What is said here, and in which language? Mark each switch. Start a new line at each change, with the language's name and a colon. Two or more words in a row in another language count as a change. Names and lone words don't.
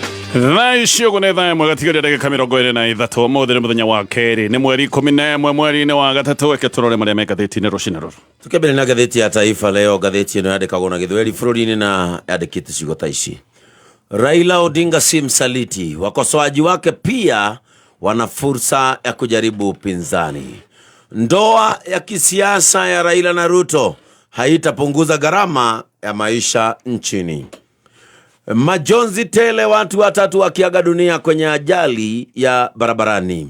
Kikuyu: Thaiciogo nä thaa ĩmwe gatigarä ndagĩka 23 mũthĩ nĩ mũthenya wa kerĩ nĩ mweri 11 mweri-inĩ wa gatatũ reke tũrore marĩa me ngathĩti-inĩ rũcinĩ rũrũ. Tukĩambĩrĩria na ngathĩti ya Taifa Leo, ngathĩti ĩno yandĩkagwo na Gĩthweri bũrũri-inĩ na yandĩkĩte ciugo ta ici:
Swahili: Raila Odinga si msaliti, wakosoaji wake pia wana fursa ya kujaribu upinzani. Ndoa ya kisiasa ya Raila na Ruto haitapunguza gharama ya maisha nchini. Majonzi tele, watu watatu wakiaga dunia kwenye ajali ya barabarani.